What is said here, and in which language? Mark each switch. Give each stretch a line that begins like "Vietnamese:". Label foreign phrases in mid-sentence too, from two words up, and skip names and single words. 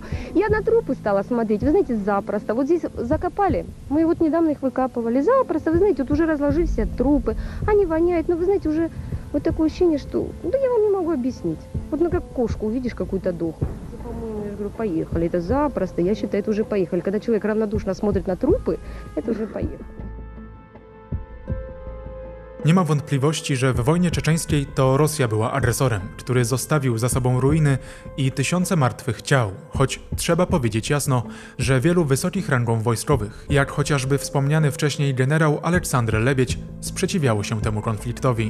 Russian: Я на трупы стала смотреть, вы знаете, запросто. Вот здесь закопали, мы вот недавно их выкапывали, запросто, вы знаете, вот уже разложились все трупы, они воняют, но вы знаете, уже вот такое ощущение, что, да я вам не могу объяснить. Вот ну как кошку увидишь какую-то дохлую. По-моему, я говорю, поехали, это запросто, я считаю, это уже поехали. Когда человек равнодушно смотрит на трупы, это уже поехали.
Polish: Nie ma wątpliwości, że w wojnie czeczeńskiej to Rosja była agresorem, który zostawił za sobą ruiny i tysiące martwych ciał, choć trzeba powiedzieć jasno, że wielu wysokich rangą wojskowych, jak chociażby wspomniany wcześniej generał Aleksandr Lebiedź, sprzeciwiało się temu konfliktowi.